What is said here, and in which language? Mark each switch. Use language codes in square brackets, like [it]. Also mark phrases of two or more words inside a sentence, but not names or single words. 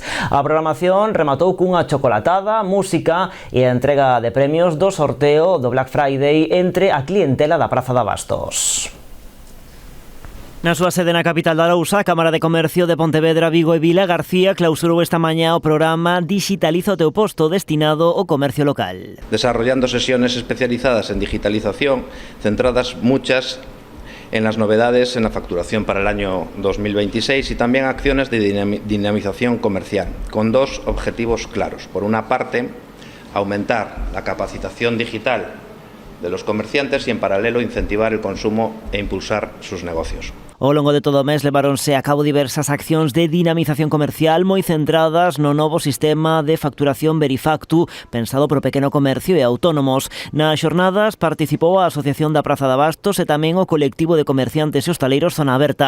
[gl] A programación rematou cunha chocolatada, música e a entrega de premios do sorteo do Black Friday entre a clientela da Praza de Abastos. Na súa sede na capital da Arousa, a Cámara de Comercio de Pontevedra, Vigo e Vilagarcía clausurou esta mañá o programa Digitaliza o teu posto, destinado ao comercio local. [es] Desarrollando sesiones especializadas en digitalización, centradas muchas en las novedades en la facturación para el año 2026 y también acciones de dinamización comercial, con 2 objetivos claros. Por una parte, aumentar la capacitación digital de los comerciantes y en paralelo incentivar el consumo e impulsar sus negocios. [gl] Ao longo de todo o mes leváronse a cabo diversas accións de dinamización comercial moi centradas no novo sistema de facturación Verifactu, pensado para o pequeno comercio e autónomos. Nas xornadas participou a Asociación da Praza de Abastos e tamén o colectivo de comerciantes e hostaleiros Zona Aberta.